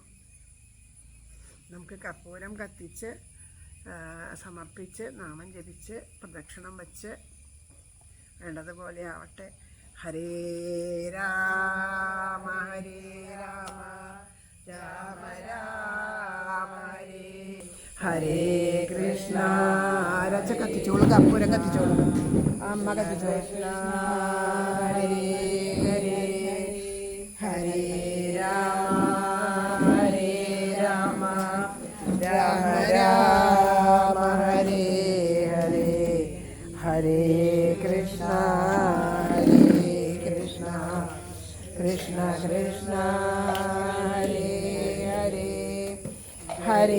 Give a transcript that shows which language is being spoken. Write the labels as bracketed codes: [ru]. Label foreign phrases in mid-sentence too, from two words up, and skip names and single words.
[ml] നമുക്ക് കർപ്പൂരം കത്തിച്ച് സമർപ്പിച്ച് നാമം ജപിച്ച് പ്രദക്ഷിണം വച്ച് വേണ്ടതുപോലെ ആവട്ടെ. [sa] ഹരേ രാമ ഹരേ രാമ രാമ രാമ ഹരേ ഹരേ കൃഷ്ണ. [ml] ആരാച്ച കത്തിച്ചോളൂ, കർപ്പൂരം കത്തിച്ചോളൂ, അമ്മ കത്തിച്ചോളൂ. [sa] ഹരേ ഹരേ ഹരേ രാമ ഹരേ രാമ രാമ രാമ ഹരേ ഹരേ ഹരേ കൃഷ്ണ ഹരേ കൃഷ്ണ കൃഷ്ണ കൃഷ്ണ ഹരേ ഹരേ ഹരേ